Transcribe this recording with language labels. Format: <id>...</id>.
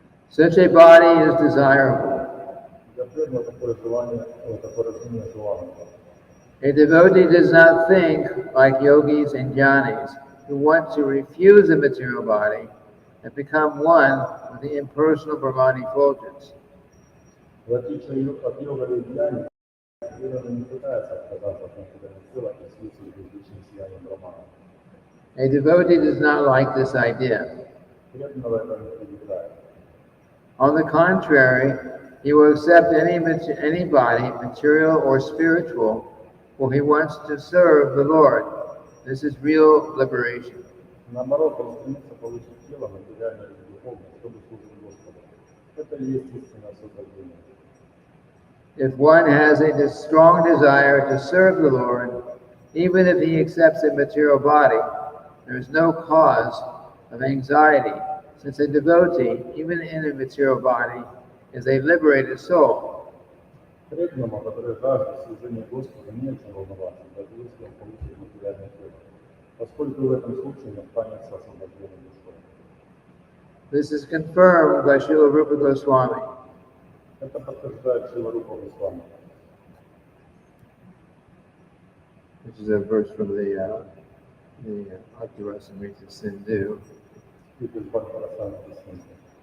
<en>Such a body is desirable.</en> <ru>Для преданного такое желание, такое рождение желаемо.</ru> <en>A devotee does not think like yogis and jnanis who want to refuse a material body and become one with the impersonal Brahmani effulgence.</en> <ru>В отличие от йога и дьяни, преданный не пытается отказаться от материального тела и слиться с безличным сиянием Брахмана.</ru> <en>A devotee does not like this idea.</en> <ru>Преданного это не привлекает.</ru> <en>On the contrary, he will accept any body, material or spiritual, for he wants to serve the Lord. This is real liberation.</en> <ru>Наоборот, он стремится получить тело, материальное или духовное, чтобы служить Господу. Это и есть истинное освобождение.</ru> <en>If one has a strong desire to serve the Lord, even if he accepts a material body, there is no cause of anxiety, since a devotee, even in a material body, is a liberated soul.</en> <ru>Преданному, который жаждет служения Господу, не о чем волноваться, даже если он получит материальное тело, поскольку в этом случае не останется освобождения душой.</ru> <en>This is confirmed by Srila Rupa Goswami.</en> <ru>Это подтверждает Шрила Рупа Госвами.</ru> <en>Which is a verse from the Bhakti-rasamrita Sindhu.</en> <ru>Стих из Бхактивinoda Синду.</ru>